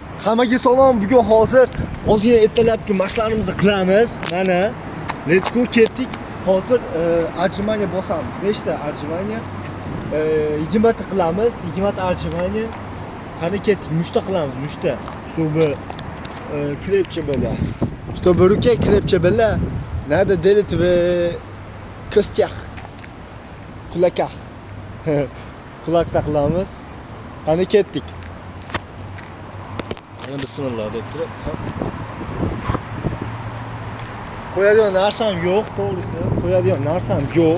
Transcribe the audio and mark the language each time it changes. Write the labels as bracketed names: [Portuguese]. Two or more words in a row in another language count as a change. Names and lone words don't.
[Uzbek] Hammaga salom. Bugun hozir ozgina ertalabki mashqlarimizni qilamiz. Mana [English] let's go [Uzbek] ketdik. Hozir arjimaniya bosamiz. Nechta arjimaniya? 20 ta qilamiz. 20 ta arjimaniya. Qani ketdik. Mushta qilamiz, mushta. [Russian] Чтобы крепче было. Чтобы руки крепче было. Надо делать в костях. [Uzbek] Kulakах. Kulakda qilamiz. Qani ketdik. Bismillah deb turib. Qo'yadigan narsam yo'q, to'g'risi. Qo'yadigan narsam yo'q.